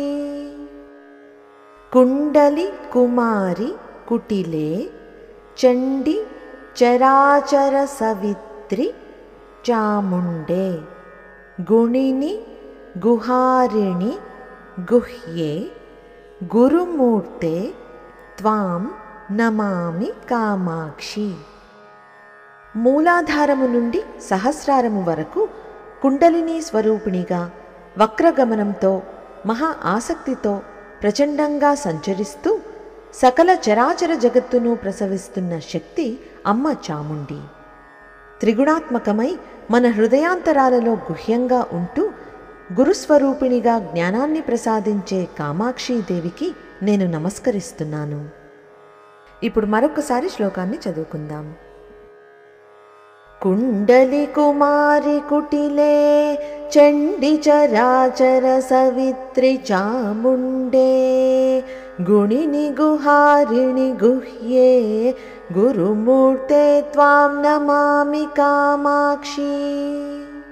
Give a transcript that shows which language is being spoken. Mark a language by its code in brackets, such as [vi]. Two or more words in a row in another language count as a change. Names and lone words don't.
[sa] कुण्डली कुमारी कुटिले चण्डी चराचर सवित्री चामुण्डे गुणिनि गुहारिणि गुह्ये गुरुमूर्ते त्वां నమామి కామాక్షి। [te] మూలాధారము నుండి సహస్రారము వరకు కుండలిని స్వరూపిణిగా వక్రగమనంతో మహా ఆసక్తితో ప్రచండంగా సంచరిస్తూ సకల చరాచర జగత్తును ప్రసవిస్తున్న శక్తి అమ్మ చాముండి। త్రిగుణాత్మకమై మన హృదయాంతరాలలో గుహ్యంగా ఉంటూ గురుస్వరూపిణిగా జ్ఞానాన్ని ప్రసాదించే కామాక్షీదేవికి నేను నమస్కరిస్తున్నాను। ఇప్పుడు మరొకసారి శ్లోకాన్ని చదువుకుందాం। [sa] कुण्डली कुमारी कुटिले चण्डी चराचर सवित्री चामुण्डे गुणिनि गुहारिणि गुह्ये गुरुमूर्ते त्वां नमामि कामाक्षी।